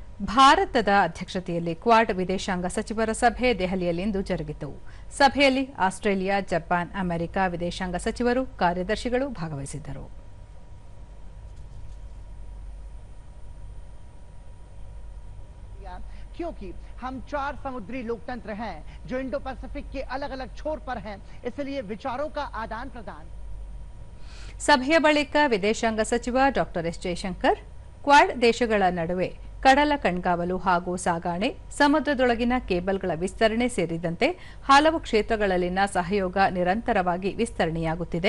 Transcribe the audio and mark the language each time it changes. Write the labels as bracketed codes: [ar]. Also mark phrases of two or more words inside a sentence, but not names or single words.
[kn] ಭಾರತದ ಅಧ್ಯಕ್ಷತೆಯಲ್ಲಿ ಕ್ವಾಡ್ ವಿದೇಶಾಂಗ ಸಚಿವರ ಸಭೆ ದೆಹಲಿಯಲ್ಲಿಂದು ಜರುಗಿತು. ಸಭೆಯಲ್ಲಿ ಆಸ್ಟ್ರೇಲಿಯಾ, ಜಪಾನ್, ಅಮೆರಿಕ ವಿದೇಶಾಂಗ ಸಚಿವರು, ಕಾರ್ಯದರ್ಶಿಗಳು ಭಾಗವಹಿಸಿದ್ದರು. [hi] क्योंकि हम 4 समुद्री लोकतंत्र हैं जो इंडो पैसिफिक के अलग-अलग छोर पर हैं, इसलिए विचारों का आदान प्रदान. [kn] ಸಭೆಯ ಬಳಿಕ ವಿದೇಶಾಂಗ ಸಚಿವ ಡಾ ಎಸ್ ಜಯಶಂಕರ್ ಕ್ವಾಡ್ ದೇಶಗಳ ನಡುವೆ ಕಡಲ ಕಣ್ಗಾವಲು ಹಾಗೂ ಸಾಗಾಣೆ, ಸಮುದ್ರದೊಳಗಿನ ಕೇಬಲ್ಗಳ ವಿಸ್ತರಣೆ ಸೇರಿದಂತೆ ಹಲವು ಕ್ಷೇತ್ರಗಳಲ್ಲಿನ ಸಹಯೋಗ ನಿರಂತರವಾಗಿ ವಿಸ್ತರಣೆಯಾಗುತ್ತಿದೆ.